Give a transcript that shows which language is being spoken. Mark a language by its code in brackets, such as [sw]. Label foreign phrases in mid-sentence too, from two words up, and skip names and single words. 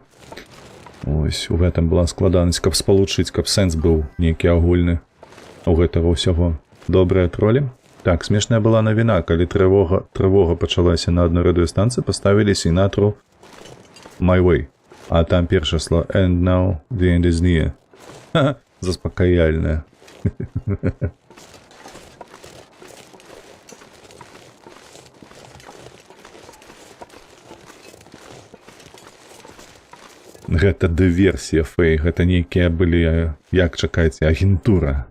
[be] Ось, у гэтым была складанасць, каб спалучыць, каб сэнс быў нейкі агульны у гэтага ўсяго. Добрыя тролі? Так, смешная была навіна, калі трывога пачалася на адной радыёстанцыі, паставілі сінатру My Way, а там першае слово [en] And now the end is near. [be] Ха-ха, заспакаяльная. Гэта дыверсія, фэй, гэта нейкія былі, як чакаеце, агентура.